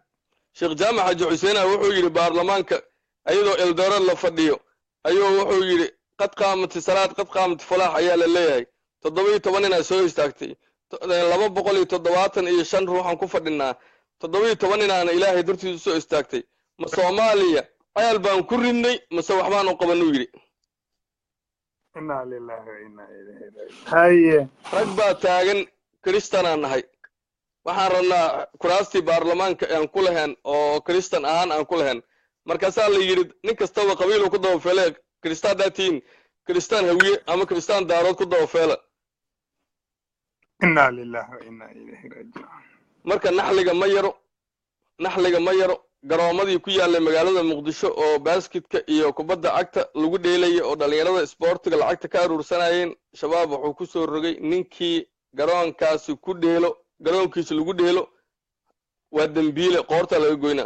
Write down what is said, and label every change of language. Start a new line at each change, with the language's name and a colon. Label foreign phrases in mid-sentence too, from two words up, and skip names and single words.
Somali: Sheekh Jaamac Xaji Xuseen wuxuu yiri baarlamaanka ayadoo Eldoret la fadhiyo ayuu wuxuu yiri
Arabic: قد قامت الصلاة قد قامت الفلاح
Somali: ayaa la leeyahay 17 ina soo istaagtay 275 ruuxan ku fadhinaa 17 inaana ilaahay dartiisa soo istaagtay ma Soomaaliya ayal baan ku ridnay mase waxbaan u qabanay yiri
Arabic: إنا لله وإنا إليه راجعون haye
Somali: rag baa taagan kristaan nahay waxaan rabnaa kuraastii baarlamaanka aan ku lahayn oo kristaan aan ku lahayn markaas la yiri nin kastaba qabiil ku dawfeelay kristaan daatiin kristaan hawiye ama kristaan daarood ku dawfeela
Arabic: إنا لله وإنا إليه راجعون
Somali: marka naxliga ma yaro garoomadii ku yaalay magaalada Muqdisho oo basketka iyo kubadda cagta lagu dheelay oo dhalinyarada sportiga lacagta ka aruursanayeen shabaab wuxuu ku soo rogay ninkii garoonkaasi ku dheelo garoonkiisa lagu dheelo waa dambiile qoorta laga goynaa